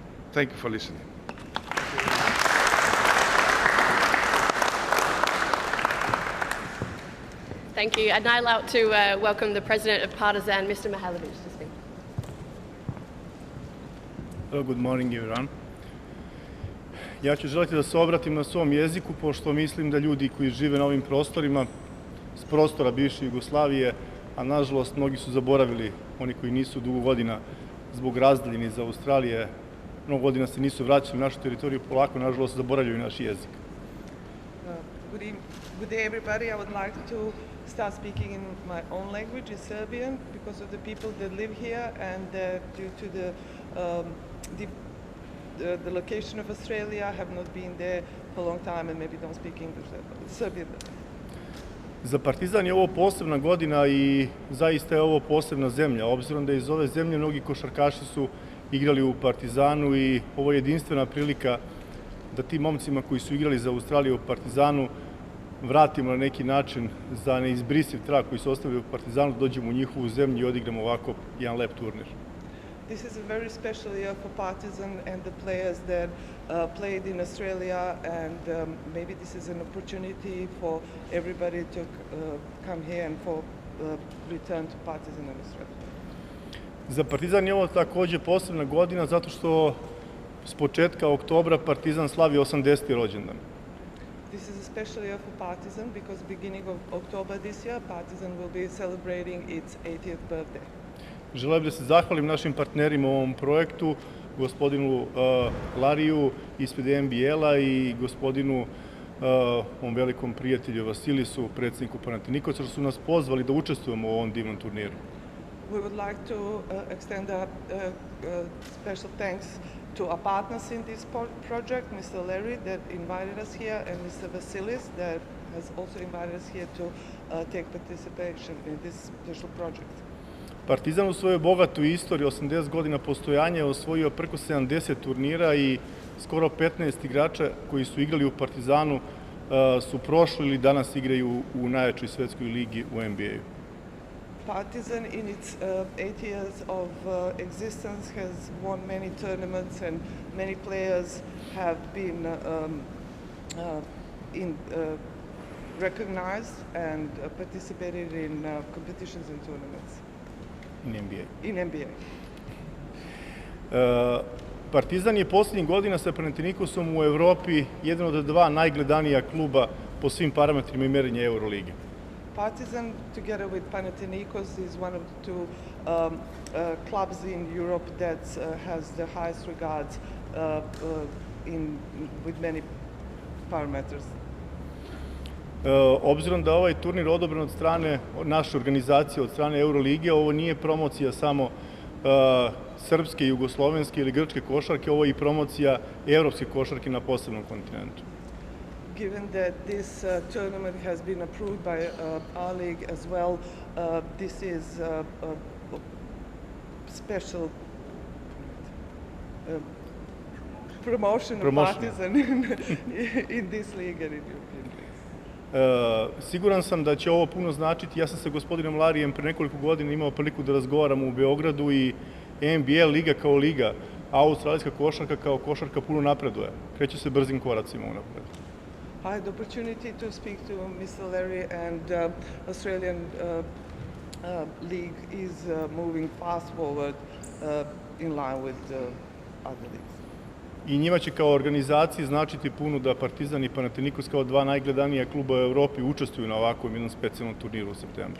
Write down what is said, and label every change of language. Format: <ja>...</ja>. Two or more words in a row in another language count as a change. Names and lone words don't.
<en>Thank you for listening. Thank you. I'd now like to welcome the President of Partizan, Mr. Mihailovic, to speak. Good morning, everyone.</en> <sr>Ja ću želiti da se obratim na svom jeziku, pošto mislim da ljudi koji žive na ovim prostorima, s prostora bivše Jugoslavije, a nažalost mnogi su zaboravili, oni koji nisu dugo godina zbog razdaljine iz Australije, mnogo godina se nisu vraćali na našu teritoriju, polako nažalost zaboravljaju naš jezik.</sr> <en>Good day, everybody. I would like to start speaking in my own language, in Serbian, because of the people that live here, and due to the location of Australia, I have not been there for a long time and maybe don't speak English, Serbian.</en> <sr>Za Partizan je ovo posebna godina i zaista je ovo posebna zemlja, obzirom da iz ove zemlje mnogi košarkaši su igrali u Partizanu i ovo je jedinstvena prilika da tim momcima koji su igrali za Australiju u Partizanu vratimo na neki način za neizbrisiv trag koji su ostavili u Partizanu, dođemo u njihovu zemlju i odigramo ovako jedan lep turnir.</sr> <en>This is a very special year for Partizan and the players that played in Australia, and maybe this is an opportunity for everybody to come here and for return to Partizan in Australia.</en> <sr>Za Partizan je ovo takođe posebna godina zato što s početka oktobra Partizan slavi 80. rođendan.</sr> <en>This is a special year for Partizan because beginning of October this year, Partizan will be celebrating its 80th birthday.</en> <sr>Želim da se zahvalim našim partnerima u ovom projektu, gospodinu Lariju ispred NBL-a i gospodinu ovom velikom prijatelju Vasilisu, predsjedniku Panathinaikosa, što su nas pozvali da učestvujemo u ovom divnom turniru.</sr> <en>We would like to extend a special thanks to our partners in this project, Mr. Larry that invited us here, and Mr. Vasilis that has also invited us here to take participation in this special project.</en> <sr>Partizan u svojoj bogatoj istoriji, 80 godina postojanja, je osvojio preko 70 turnira i skoro 15 igrača koji su igrali u Partizanu su prošli ili danas igraju u najjačoj svetskoj ligi u NBA-u.</sr> <en>Partizan in its 8 years of existence has won many tournaments and many players have been recognized and participated in competitions and tournaments. In NBA. In NBA.</en> <sr>Partizan je poslednjih godina sa Panathinaikosom u Evropi jedan od dva najgledanija kluba po svim parametrima i merenja Eurolige.</sr> <en>Partizan, together with Panathinaikos, is one of the two clubs in Europe that has the highest regards with many parameters.</en> <sr>Obzirom da ovaj turnir odobren od strane naše organizacije, od strane Eurolige, ovo nije promocija samo srpske, jugoslovenske ili grčke košarke, ovo je i promocija evropske košarke na posebnom kontinentu.</sr> <en>Given that this tournament has been approved by our league as well, this is a special promotion of Partizan in this league and in European leagues.</en> <sr>Siguran sam da će ovo puno značiti. Ja sam sa gospodinom Larijem pre nekoliko godina imao priliku da razgovaramo u Beogradu i NBL liga kao liga, a australijska košarka kao košarka puno napreduje. Kreće se brzim koracima unapred.</sr> <en>I had the opportunity to speak to Mr. Larry, and Australian league is moving fast forward in line with other leagues.</en> <sr>i njima će kao organizaciji značiti puno da Partizan i Panathinaikos kao dva najgledanija kluba u Evropi učestvuju na ovakvom jednom specijalnom turniru u septembru.</sr>